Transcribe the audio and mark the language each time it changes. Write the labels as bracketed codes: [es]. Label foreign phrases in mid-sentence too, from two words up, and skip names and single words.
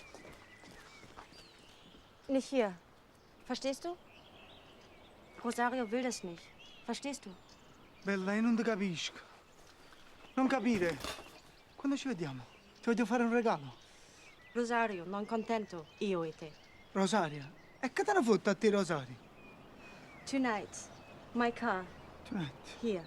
[de] Nicht hier. Verstehst du? Rosario will das nicht. Verstehst du? [it] Bella, io non ti capisco. Non capire. Quando ci vediamo? Ti voglio fare un regalo. Rosario, non contento, io e te. Rosaria. E che te ne fotte a te, Rosario? [en] Tonight, my car. Tonight. Here.